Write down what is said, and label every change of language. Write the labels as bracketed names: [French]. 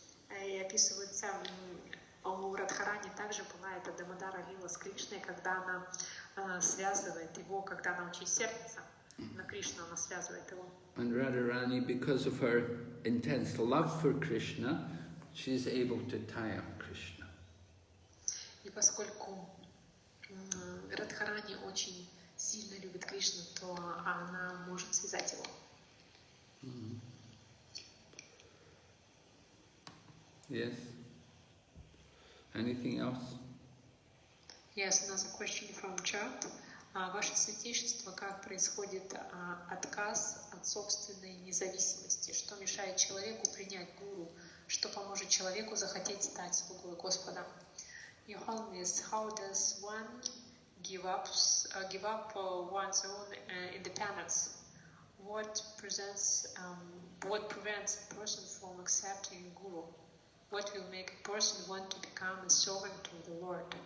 [Russian] И описывается, у Радхарани также бывает Дамодара Лила с Кришной, когда она связывает его, когда она очень сердится на Кришну, она связывает его. [English] And Radharani, because of her intense love for Krishna, she's able to tie up Krishna. [Russian] И поскольку Радхарани очень сильно любит Кришну, то она может связать его. [English] Yes. Anything else? Yes, another question from Chap. [Russian] Ваше Святейшество, как происходит отказ от собственной независимости? Что мешает человеку принять гуру? Что поможет человеку захотеть стать слугой Господа? [English] Your Holiness, how does one give up one's own independence? What prevents a person from accepting guru? What will make a person want to become a servant to the Lord?